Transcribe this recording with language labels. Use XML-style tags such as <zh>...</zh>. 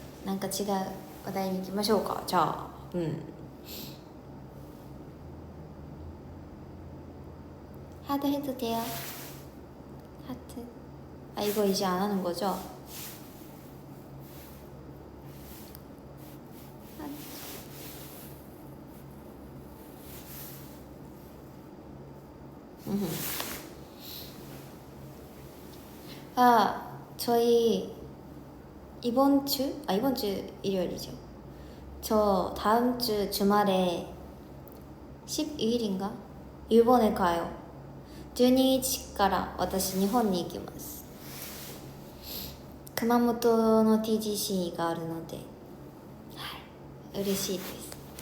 <ja>뭔가違う話題に行きましょうか。じゃあ、</ja> <ko>하트 해도 돼요. 하트. 아 이거 이제 안 하는 거죠? 아 저희 이번 주 일요일이죠. 저 다음 주 주말에 12일인가? 일본에 가요.</ko> <ja>12日から私日本に行きます。熊本の TGC があるので、はい、嬉しいです。</ja>